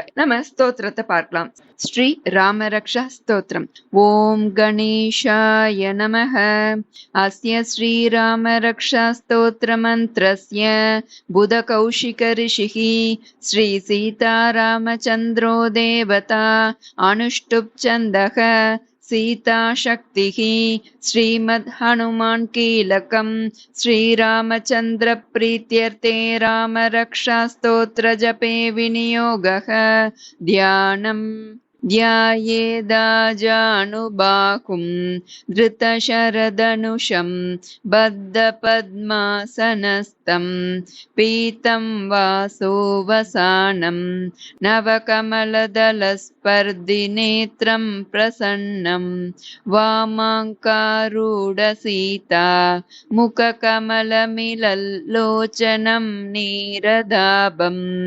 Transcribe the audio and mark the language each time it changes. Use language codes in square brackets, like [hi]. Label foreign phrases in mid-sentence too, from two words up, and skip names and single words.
[ta] நம்ம ஸ்தோத்திரத்தை பார்க்கலாம். ஸ்ரீ ராமரக்ஷா ஸ்தோத்திரம். [sa] ॐ गणेशाय नमः. अस्य श्री रामरक्षा स्तोत्र मन्त्रस्य बुध कौशिक ऋषिः श्री सीतारामचन्द्रो देवता अनुष्टुप् छन्दः सीता शक्तिः श्रीमद् हनुमान् कीलकम् श्रीरामचन्द्र प्रीत्यर्थे राम रक्षा स्तोत्र जपे विनियोगः ध्यानम् ध्यायेदाजानुबाहुं धृतशरदनुषं बद्धपद्मासनस्थं पीतं वासोवसानं नवकमलदलस्पर्धिनेत्रं प्रसन्नं वामाङ्कारूढसीता मुखकमलमिलल्लोचनं नीरदाभं